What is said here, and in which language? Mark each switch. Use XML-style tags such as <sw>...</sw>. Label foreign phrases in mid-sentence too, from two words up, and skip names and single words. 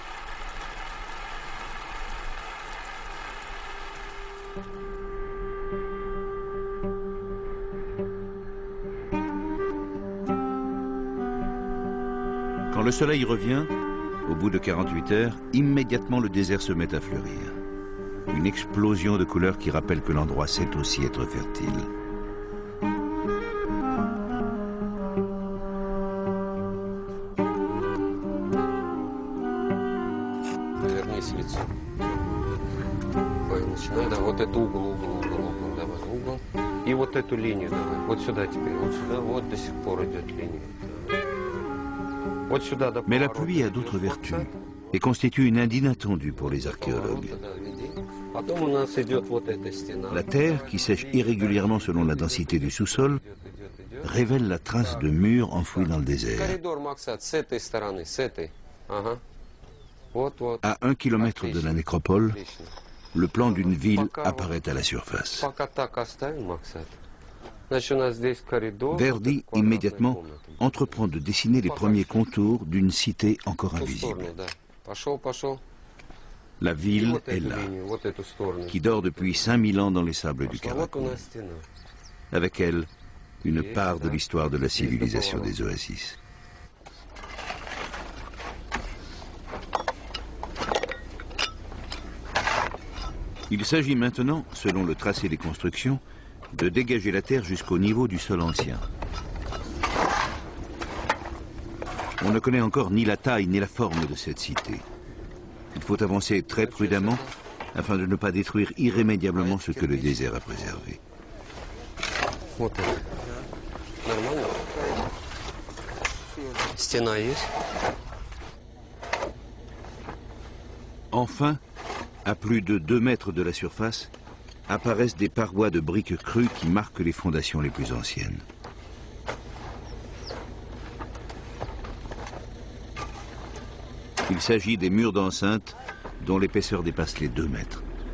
<fr>Quand le soleil revient, au bout de 48 heures, immédiatement le désert se met à fleurir. Une explosion de couleurs qui rappelle que l'endroit sait aussi être fertile.</fr> <ru>Повернись лицом. Ой, начинай, да, вот это угол, давай, угол. И вот эту линию давай, вот сюда теперь, вот сюда, вот до сих пор идет линия. Вот сюда до</ru> <fr>Mais la</fr> <ru>поворота.</ru> <fr>pluie a d'autres vertus et constitue une inde inattendue pour les archéologues.</fr> <ru>Поворота, да, веди. Потом у нас идет вот эта стена.</ru> <fr>La terre, qui sèche irrégulièrement selon la densité du sous-sol, révèle la trace de murs enfouis dans le désert.</fr> <ru>Коридор, Максат, с этой стороны, с этой. Ага. Вот, вот.</ru> <fr>À 1 kilomètre de la nécropole,</fr> <ru>Отлично.</ru> <fr>le plan d'une ville apparaît à la surface.</fr> <ru>Пока так оставим, Максат. Значит, у нас здесь коридор.</ru> <fr>Verdi,</fr> <ru>вот эта</ru> <fr>immédiatement,</fr> <ru>квадратная комната.</ru> <fr>entreprend de dessiner les premiers contours d'une cité encore</fr> <ru>В ту</ru> <fr>invisible.</fr> <ru>сторону, да. Пошел, пошел.</ru> <fr>La</fr> <ru>И</ru> <fr>ville</fr> <ru>вот</ru> <fr>est</fr> <ru>эту</ru> <fr>là,</fr> <ru>линию, вот эту сторону.</ru> <fr>qui dort depuis 5000 ans dans les sables du</fr> <ru>Пошла. Вот у</ru> <fr>Karakoum.</fr> <ru>нас стена.</ru> <fr>Avec elle, une part de l'histoire de la civilisation des oasis. Il s'agit maintenant, selon le tracé des constructions, de dégager la terre jusqu'au niveau du sol ancien. On ne connaît encore ni la taille ni la forme de cette cité. Il faut avancer très prudemment afin de ne pas détruire irrémédiablement ce que le désert a préservé.</fr> <ru>Вот это. Нормально? Стена есть?</ru> <fr>Enfin, à plus de 2 mètres de la surface, apparaissent des parois de briques crues qui marquent les fondations les plus anciennes. Il s'agit des murs d'enceinte dont l'épaisseur dépasse les 2 mètres.</fr>